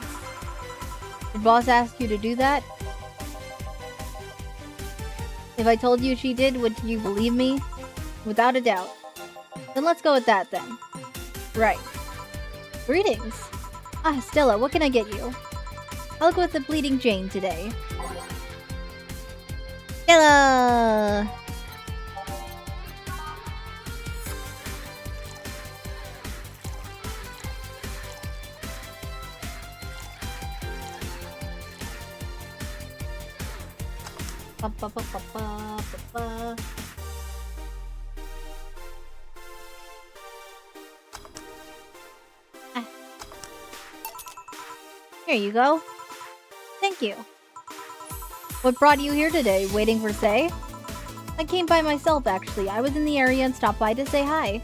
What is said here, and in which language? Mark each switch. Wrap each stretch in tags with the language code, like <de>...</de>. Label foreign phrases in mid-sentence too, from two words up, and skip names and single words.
<en>Did Boss ask you to do that? If I told you she did, would you believe me? Without a doubt. Then let's go with that then. Right. Greetings. Ah, Stella, what can I get you? I'll go with the Bleeding Jane today. Stella! Ba, ba, ba, ba, ba, ba, ba. Ah. Here you go. Thank you. What brought you here today? Waiting for Say? I came by myself, actually. I was in the area and stopped by to say hi.</en>